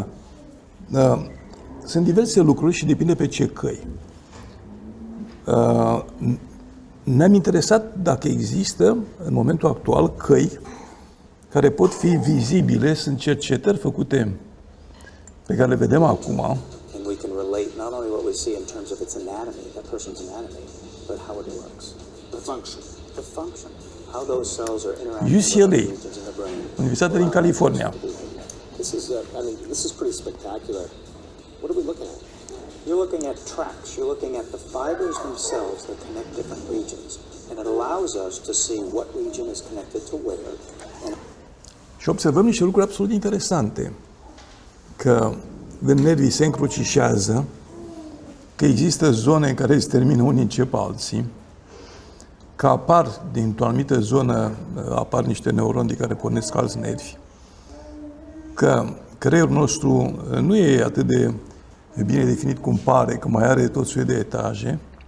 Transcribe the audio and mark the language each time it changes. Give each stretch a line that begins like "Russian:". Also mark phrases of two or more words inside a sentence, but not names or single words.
Romanian: Sunt diverse lucruri și depinde pe ce căi. Ne-am interesat dacă există, în momentul actual, căi care pot fi vizibile. Sunt cercetări făcute pe care le vedem acum.
English: And we can relate not only what we see in terms of its anatomy, that person's anatomy, but how it works. The function. The function. How those cells are interacting with UCLA, the regions in the brain.
Romanian: Universitatea din California.
English: This is pretty spectacular. What are we looking at? You're looking at tracks. You're looking at the fibers themselves that connect different regions. And it allows us to see what region is connected to where.
Romanian: Și observăm niște lucruri absolut interesante. Că când nervii se încrucișează, că există zone în care se termină unii încep alții, că apar, dintr-o anumită zonă, apar niște neuroni care pornesc alți nervi, că creierul nostru nu e atât de bine definit cum pare, că mai are tot soiul de etaje,